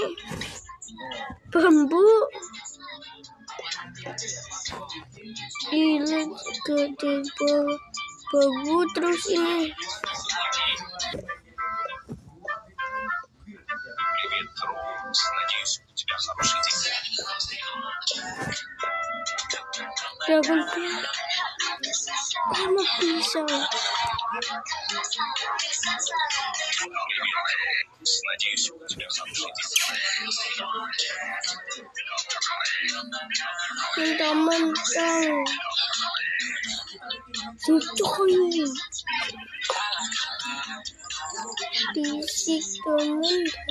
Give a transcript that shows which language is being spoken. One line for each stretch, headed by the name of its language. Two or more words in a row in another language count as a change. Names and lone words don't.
Indonesian: Bambu. Gila, gede bambu terus ini.
Russian: Привет, Рокс. Надеюсь, у тебя хороший день.
English: Double kill.
Indonesian: Sama pisau.
Russian: Надеюсь, у тебя хороший день.
Indonesian: Mentang-mentang. Cuy. Disik temen.